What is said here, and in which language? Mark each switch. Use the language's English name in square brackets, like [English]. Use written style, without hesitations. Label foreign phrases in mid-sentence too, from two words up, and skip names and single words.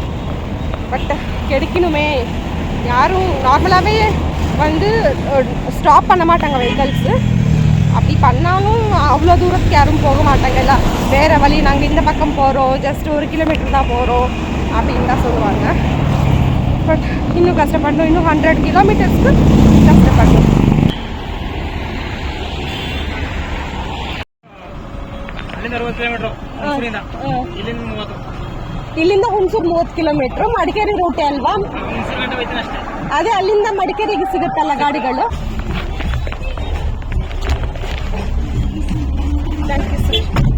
[Tamil] பட் கிடைக்கணுமே, யாரும் நார்மலாகவே வந்து ஸ்டாப் பண்ண மாட்டாங்க வெஹிக்கல்ஸு. அப்படி பண்ணாலும் அவ்வளோ தூரத்துக்கு யாரும் போக மாட்டாங்க. இல்லை, வேறு வழி, நாங்கள் இந்த பக்கம் போகிறோம், ஜஸ்ட் 1 கிலோமீட்டர் தான் போகிறோம் அப்படின்னு தான் சொல்லுவாங்க. பட் இன்னும் கஷ்டப்படணும், இன்னும் 100 கிலோமீட்டர்ஸ்க்கு கஷ்டப்படணும். [Kannada] ಇಲ್ಲಿಂದ ಹುಣಸೂರು 30 ಕಿಲೋಮೀಟ್ರು, ಮಡಿಕೇರಿ ರೂಟೇ ಅಲ್ವಾ? ಅದೇ ಅಲ್ಲಿಂದ ಮಡಿಕೇರಿಗೆ ಸಿಗುತ್ತಲ್ಲ ಗಾಡಿಗಳು. [English] thank you sir.